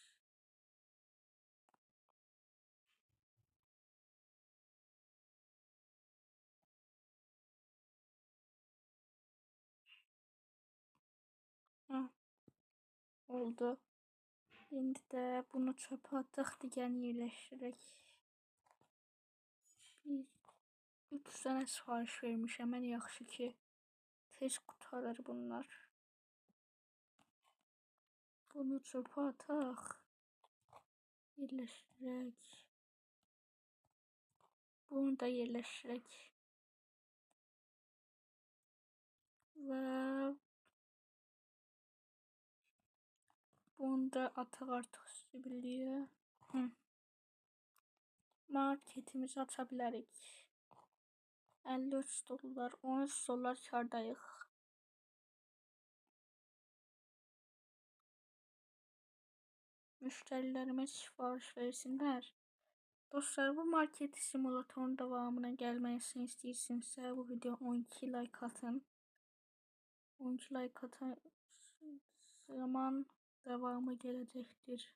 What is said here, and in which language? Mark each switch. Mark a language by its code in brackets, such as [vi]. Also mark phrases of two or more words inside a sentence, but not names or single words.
[az] Oldu. [tr] Şimdi de bunu çöpe attık, [az] digərini yerləşdirək. [tr] 3 tane sipariş vermişəm. [az] Ən yaxşı ki tez qurtarır bunlar. Bunu çöpe ataq. Yerləşdirək. Bunu da yerləşdirək. Və bunu da ataq artıq zibilliyə. Marketimizi aça bilərik. 53 dollar, 13 dollar kardayıq. [tr] Müşterilerime sipariş versinler. Dostlar, bu market simülatörün devamına gelmesini istiyorsanız bu video 12 like atın. 12 like atın zaman devamı gelecektir.